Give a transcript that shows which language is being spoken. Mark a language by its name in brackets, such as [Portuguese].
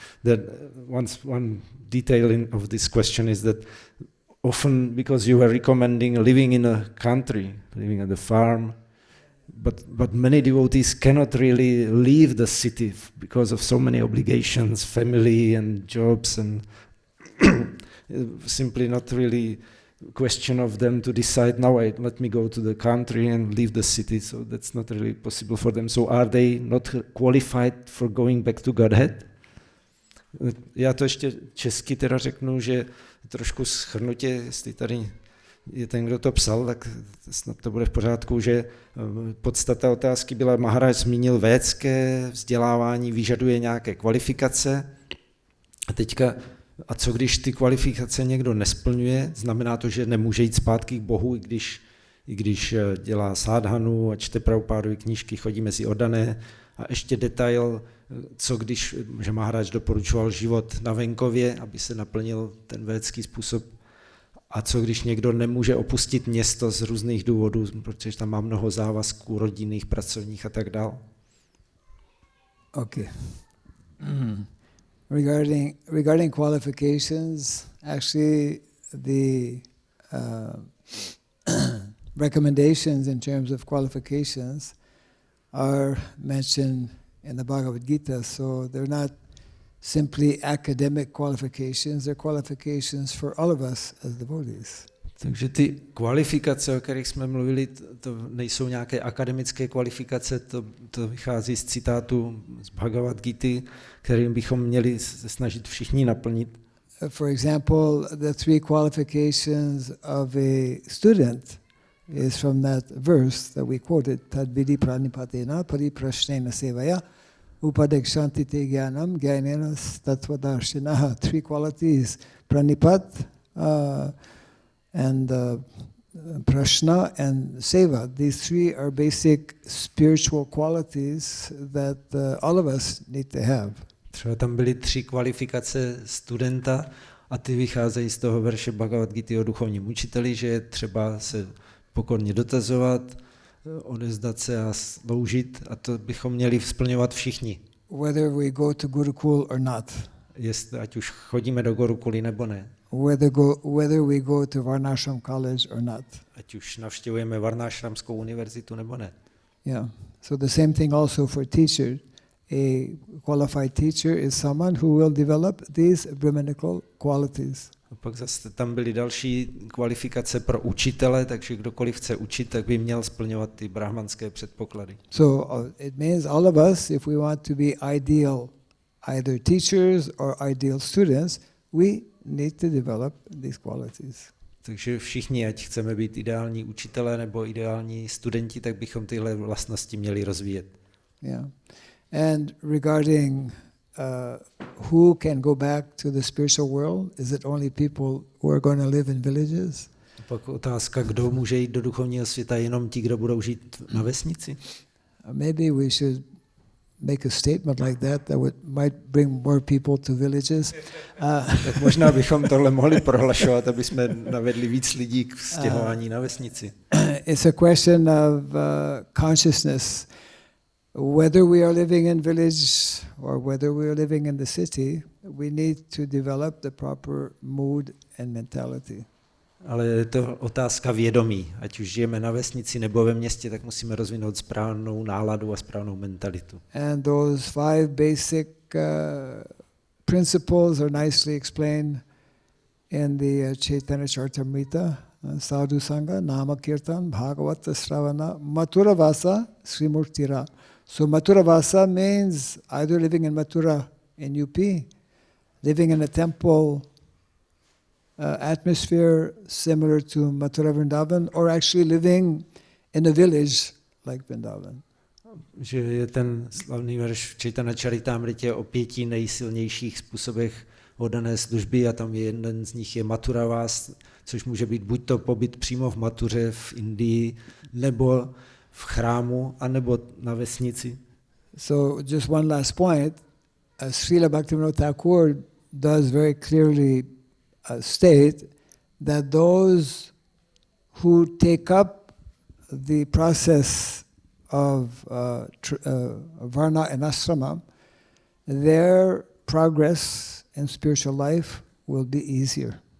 [English] That one detail of this question is that often, because you were recommending living in a country, living at the farm, but many devotees cannot really leave the city because of so many obligations, family and jobs, and simply not really question of them to decide, now let me go to the country and leave the city, so that's not really possible for them. So are they not qualified for going back to Godhead? [Czech] Já to ještě česky teda řeknu, že trošku shrnutě, jestli tady je ten, kdo to psal, tak snad to bude v pořádku, že podstata otázky byla, Maharaj zmínil védské vzdělávání, vyžaduje nějaké kvalifikace. A teďka, a co když ty kvalifikace někdo nesplňuje, znamená to, že nemůže jít zpátky k Bohu, i když dělá sádhanu a čte Prabhupádovy knížky, chodí mezi oddané. A ještě detail, co když, že Maharaj doporučoval život na venkově, aby se naplnil ten védský způsob. A co když někdo nemůže opustit město z různých důvodů, protože tam má mnoho závazků rodinných, pracovních a tak dále. [English] Okay. Regarding qualifications, actually the recommendations in terms of qualifications are mentioned in the Bhagavad Gita, so they're not simply academic qualifications, they're qualifications for all of us as devotees. [Czech] Takže ty kvalifikace, o kterých jsme mluvili, to nejsou nějaké akademické kvalifikace, to vychází z citátu z Bhagavad Gity, kterým bychom měli se snažit všichni naplnit. [English] For example, the 3 qualifications of a student is from that verse that we quoted, [Sanskrit] Tad vidi pranipatena pariprashnena sevaya upadekshanti te jnanam jnanena tattvadarshinaha. [English] 3 qualities, pranipat, and prashna and seva. These 3 are basic spiritual qualities that all of us need to have. [Czech] Třeba tam byly 3 kvalifikace studenta a ty vycházejí z toho verše Bhagavad Gity o duchovním učiteli, že je třeba se pokorně dotazovat, odevzdat se a sloužit, a to bychom měli splňovat všichni. [English] Whether we go to Gurukul or not. [Czech] Jestli, ať už chodíme do Gurukuly nebo ne. [English] Whether we go to Varnashram college or not. [Czech] Ať už navštěvujeme Varnashramskou univerzitu nebo ne. [English] Yeah. So the same thing also for teacher. A qualified teacher is someone who will develop these brahmanical qualities. [Czech] A pak zase tam byly další kvalifikace pro učitele, takže kdokoliv chce učit, tak by měl splňovat ty brahmanské předpoklady. [English] So it means all of us, if we want to be ideal, either teachers or ideal students, we need to develop these qualities. [Czech] Takže všichni, ať chceme být ideální učitelé nebo ideální studenti, tak bychom tyhle vlastnosti měli rozvíjet. [English] Yeah. And regarding who can go back to the spiritual world, is it only people who are going to live in villages? [Czech] A pak otázka, kdo může jít do duchovního světa, jenom ti, kdo budou žít na vesnici? [English] Maybe we should make a statement like that might bring more people to villages. [Czech] Tak možná bychom tohle mohli prohlašovat, aby jsme navedli víc lidí k stěhování na vesnici. [English] It's a question of consciousness. Whether we are living in village or whether we are living in the city, we need to develop the proper mood and mentality. [Czech] Ale je to otázka vědomí. Ať už žijeme na vesnici nebo ve městě, tak musíme rozvinout správnou náladu a správnou mentalitu. [English] And those 5 basic principles are nicely explained in the Chaitanya Charitamrita. [Sanskrit] Sadhu Sangha, Nama Kirtan, Bhagavata Sravana, Mathura Vasa, Srimurtira. [English] So Mathura Vasa means either living in Mathura in UP, living in a temple atmosphere similar to Mathura Vrindavan, or actually living in a village like Vrindavan. [Czech] Že je ten slavný verš v Chaitanya Charitamritě o 5 nejsilnějších způsobech oddané služby a tam jeden z nich je Mathura Vas, což může být buď to pobyt přímo v Mathuře v Indii, nebo v chrámu, anebo na vesnici. [English] So just one last point, Srila Bhaktivinoda Thakur does very clearly state that those who take up the process of Varna and Ashrama, their progress in spiritual life will be easier.